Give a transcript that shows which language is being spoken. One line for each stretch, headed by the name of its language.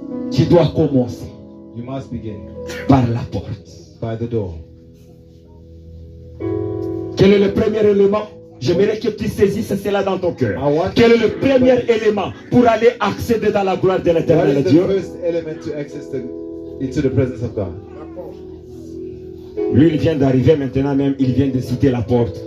French: Tu dois commencer.
English: You must begin.
French: Par la porte.
English: By the door.
French: Quel est le premier élément? J'aimerais que tu saisisses cela dans ton cœur. Quel est le premier élément pour aller accéder dans la gloire de l'Éternel Dieu?
English: What is the first element to access into the presence of God?
French: Lui, il vient d'arriver maintenant même, il vient de citer la porte.